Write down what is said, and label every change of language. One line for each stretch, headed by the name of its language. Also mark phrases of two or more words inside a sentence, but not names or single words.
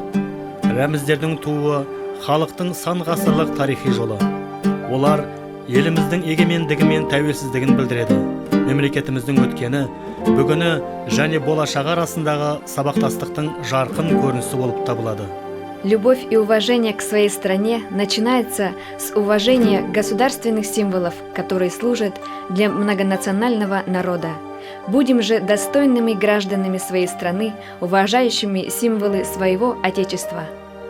Kazakh: Рәміздердің туы халықтың сан ғасырлық тарихи жолы. Олар еліміздің егемендігі мен тәуелсіздігін білдіреді. Мемлекетіміздің өткені, бүгіні және болашағы арасындағы сабақтастықтың жарқын көрінісі болып табылады.
Russian: Любовь и уважение к своей стране начинается с уважения государственных символов, которые служат для многонационального народа. Будем же достойными гражданами своей страны, уважающими символы своего Отечества.